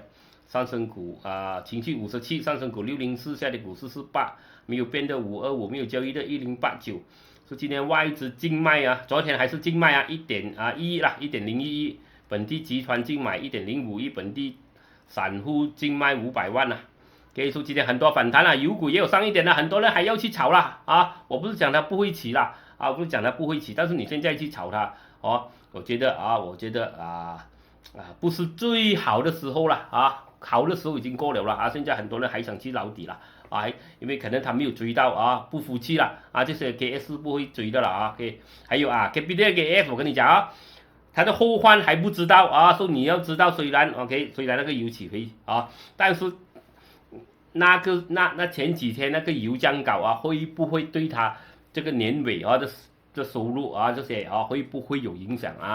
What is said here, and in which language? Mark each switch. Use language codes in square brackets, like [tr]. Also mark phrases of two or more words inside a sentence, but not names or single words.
[zh] 上升股情緒57，上升股604，下跌股448，沒有變的525，沒有交易的1089。是今天外資淨賣啊，昨天還是淨賣啊，1億啦，1.01億，本地集團淨買1.05億，本地散戶淨賣500萬啊。可以說今天很多反彈了，油股也有上一點了，很多人還要去炒了啊！我不是講它不會起啦，啊，不是講它不會起，但是你現在去炒它，我覺得不是最好的時候了啊，好的時候已經過了啊，現在很多人還想去撈底了啊，因為可能他沒有追到啊，不服氣了啊，這些 KS 不會追的了啊 ，OK， 還有 Capital KF 我跟你講啊，它的後患還不知道啊，所以你要知道，雖然那個油起飛啊，但是。那前幾天那個油價高啊，會不會對他這個年尾啊的收入啊這些啊會不會有影響啊？